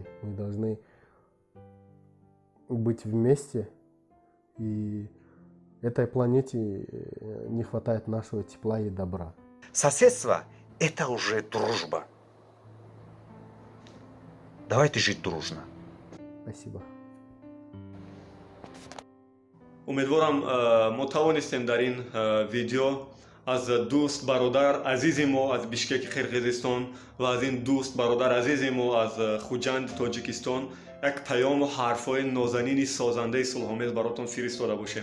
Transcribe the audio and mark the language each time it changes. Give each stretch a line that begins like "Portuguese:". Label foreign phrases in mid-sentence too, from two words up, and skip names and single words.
Russian: Мы должны быть вместе. И этой планете не хватает нашего тепла и добра. Соседство – это уже дружба. Давайте жить дружно. Спасибо.
Persian: امیدوارم ما توانستیم در این ویدیو از دوست برادر عزیز ما از بیشکک قرقیزستان و از این دوست برادر عزیز ما از خوجند تاجیکستان یک پیام و حرفای نازنین سازنده صلح‌آمیز براتون فرستاده باشیم.